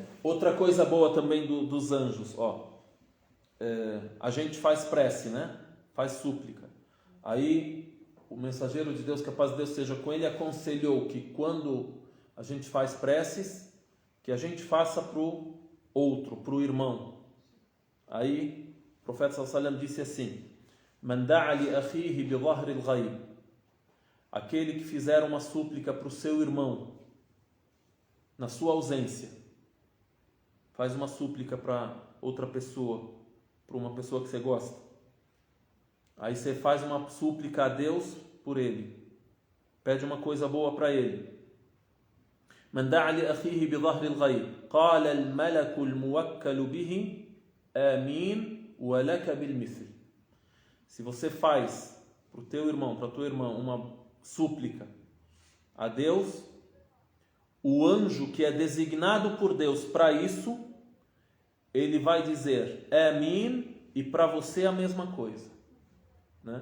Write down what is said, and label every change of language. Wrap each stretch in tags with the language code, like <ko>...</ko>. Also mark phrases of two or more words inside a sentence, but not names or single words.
<pt>Outra coisa boa também dos anjos, a gente faz prece, né? Faz súplica. Aí o mensageiro de Deus, que a paz de Deus seja com ele, aconselhou que quando a gente faz preces, que a gente faça para o outro, para o irmão. Aí o profeta</pt> <ar>صلى الله عليه وسلم</ar> <pt>disse assim:</pt> <ar>من دعا لأخيه بظهر الغيب.</ar> <pt>Aquele que fizer uma súplica para o seu irmão na sua ausência, faz uma súplica para outra pessoa, para uma pessoa que você gosta. Aí você faz uma súplica a Deus por ele, pede uma coisa boa para ele.</pt> <ar>من دعا لأخيه بظهر الغيب قال الملك الموكل به آمين ولك بالمثل.</ar> <pt>Se você faz para o teu irmão, para a tua irmã, uma súplica a Deus, o anjo que é designado por Deus para isso, ele vai dizer Amin, e para você a mesma coisa, né?</pt>